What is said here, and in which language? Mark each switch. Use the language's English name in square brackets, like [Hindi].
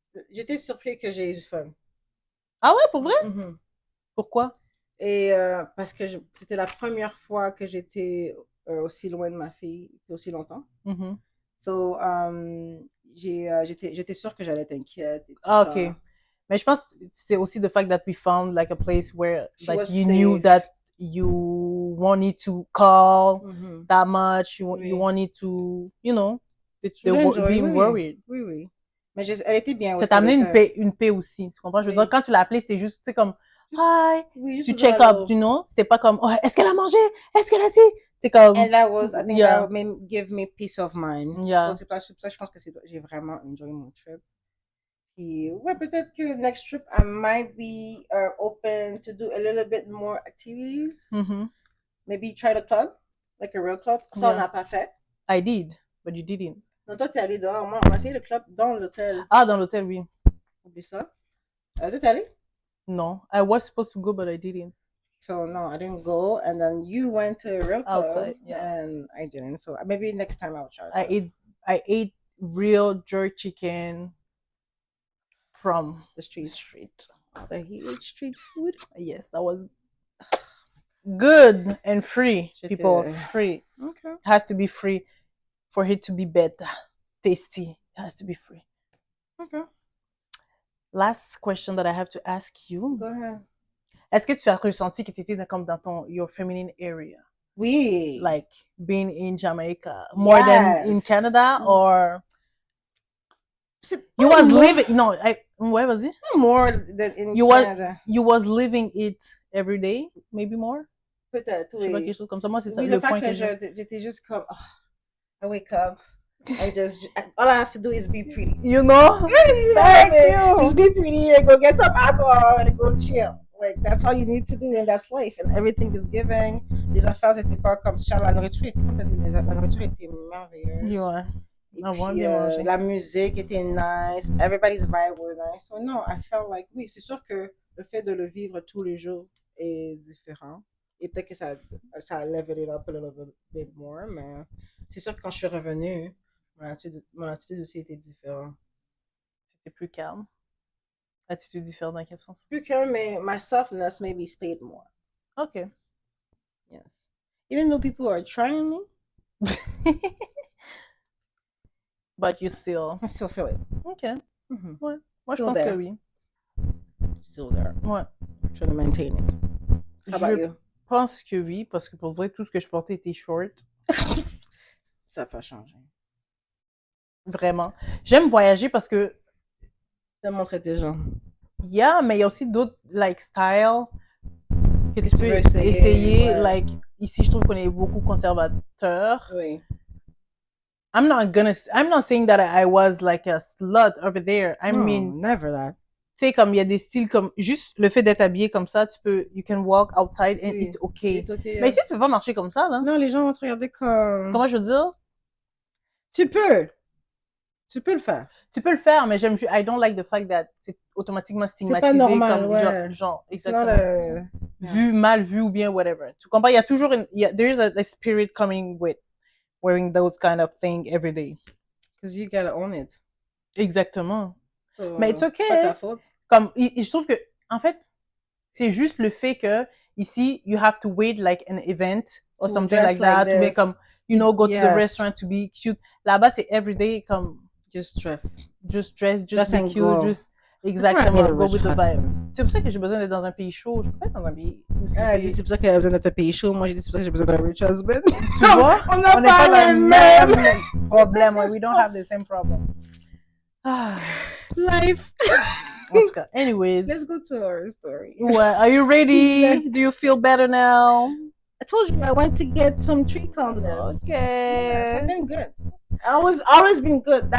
[French] J'étais surpris que j'ai eu du fun. Ah ouais, pour vrai? Mm-hmm. Pourquoi? Et parce que c'était la première fois que j'étais aussi loin de ma fille aussi longtemps. Mm-hmm. So, j'étais sûre que j'allais être inquiète. Et tout ça. Ok. Mais je pense que c'est aussi [English] the fact that we found like a place where like you knew that you wanted to call that much, you wanted to, you know, being worried. [French] Oui. Mais elle était bien aussi. Ça t'a amené une paix aussi, tu comprends? Je veux dire, quand tu l'as appelée, c'était juste, tu sais, comme, hi, tu check up, [English] you know? [French] C'était pas comme, oh, est-ce qu'elle a mangé? Est-ce qu'elle a dit? C'est comme... [English] And that was, I think that would give me peace of mind. Yeah. [French] So, c'est pour ça que je pense que j'ai vraiment enjoyé mon trip. Puis, ouais, peut-être que [English] next trip, I might be open to do a little bit more activities. Mm-hmm. Maybe try the club, like a real club. [French] Ça, on n'a pas fait. [English] I did, but you didn't. [French] Non, toi, t'es allé dehors. Moi, on a essayé le club dans l'hôtel. Ah, dans l'hôtel, oui. Oublie ça. Toi, t'es allé? [English] No, I was supposed to go, but I didn't. So, no, I didn't go. And then you went to a real club. Outside, yeah. And I didn't. So, maybe next time I'll try. I ate real jerk chicken from the street. The huge street food. Yes, that was good and free. People, free. Okay. It has to be free for it to be better, tasty. It has to be free. Okay. Last question that I have to ask you. Go ahead. [French] Est-ce que tu as ressenti que tu étais comme dans [English] your feminine area? [French] Oui. [English] Like being in Jamaica more than in Canada, or you was living? No, where was it? More than in Canada. You was living it every day, maybe more. [French] Peut-être. Oui. Je sais pas, quelque chose comme ça. Moi, c'est ça le point que j'étais juste comme, [English] I wake up. All I have to do is be pretty. You know? Thank you. Just be pretty and go get some alcohol and go chill. Like, that's all you need to do, and that's life. And everything is giving. [French] Les affaires n'étaient pas comme ça. La nourriture était merveilleuse. Ouais. Et la musique était nice. [English] Everybody's vibe was nice. So, no, I felt like, [French] oui, c'est sûr que le fait de le vivre tous les jours est différent. Et peut-être que ça a [English] leveled it up a little bit more. [French] Mais c'est sûr que quand je suis revenue, mon attitude aussi était différente. C'était plus calme. Attitude différente dans quel sens? Plus calme, mais [English] my softness maybe stayed more. Okay. Yes. Even though people are trying me. But you still... I still feel it. Okay. Mm-hmm. [French] Ouais. Moi, je pense que oui. [English] Still there. [French] Ouais. [English] Trying to maintain it. How about you? [French] Je pense que oui, parce que pour vrai, tout ce que je portais était short. Ça n'a pas changé. Vraiment. J'aime voyager parce que... T'as montré tes gens. Yeah, mais il y a aussi d'autres, like, styles que tu peux essayer. Ouais. Like, ici, je trouve qu'on est beaucoup conservateurs. Oui. [English] I'm not saying that I was like a slut over there. I mean... Never that. [French] Tu sais, comme il y a des styles comme... Juste le fait d'être habillé comme ça, [English] you can walk outside and it's okay. It's okay, yeah. [French] Mais ici, tu peux pas marcher comme ça, là. Non, les gens vont te regarder comme... Comment je veux dire? Tu peux le faire. Tu peux le faire, mais [English] I don't like the fact that [French] c'est automatiquement stigmatisé. C'est pas normal, comme ouais. genre exactement. Vu, mal vu ou bien whatever. Tu comprends? Il y a toujours [English] there is a spirit coming with wearing those kind of thing every day. Because you gotta own it. [French] Exactement. [English] So, mais it's okay. [French] C'est pas ta faute. Comme, je trouve que, en fait, c'est juste le fait que ici, [English] you have to wait like an event or something like that. [French] Ou bien comme, [English] you know, go to the restaurant to be cute. [French] Là-bas, c'est everyday comme... [English] Just dress, just be cute, go. Just... Exactement, go with the vibe. [French] C'est pour ça que j'ai besoin d'être dans un pays chaud. Je peux pas être dans un pays... C'est pour ça qu'elle a besoin d'être un pays chaud. Moi, je dis c'est pour ça que j'ai besoin d'un [English] rich husband. [French] Tu vois? On n'est pas dans le même problème. [English] We don't have the same problem. Life. [French] En tout cas, anyways. [English] Let's go to our story. Ouais, are you ready? Do you feel better now? I told you I went to get some tree calmness. Okay. Yes, I've been good. I was always been good.